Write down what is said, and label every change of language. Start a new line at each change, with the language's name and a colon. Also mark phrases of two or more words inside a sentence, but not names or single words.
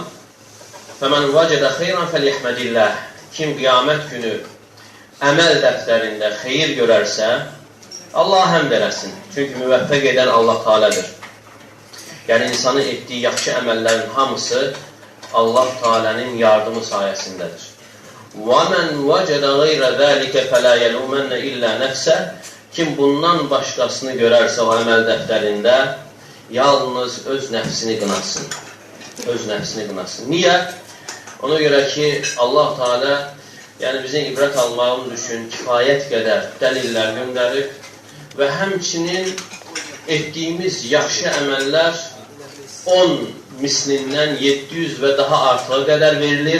Arabic: فمن وجد خيرا فليحمد الله.
Azerbaijani: Kim qiyamət günü əməl dəftərində xeyir görərsə, Allah həmd eləsin. Çünki müvəffəq edən Allah Teala'dır. Yəni, insanın etdiyi yaxşı əməllərin hamısı Allah Teala'nın yardımı sayəsindədir.
Arabic: وَمَنْ وَجَدَ غَيْرَ ذَٰلِكَ فَلَا يَلُومَنَّ إِلَّا نَفْسَهُ.
Azerbaijani: Kim bundan başqasını görərsə o əməl dəftərində, yalnız öz nəfsini qınasın. Öz nəfsini qınasın. Niyə? Ona görə ki, Allah Teala yəni bizim ibrət almağımız üçün kifayət qədər dəlillər göndərib və həmçinin etdiyimiz yaxşı əməllər 10 mislindən 700 və daha artığa qədər verilir.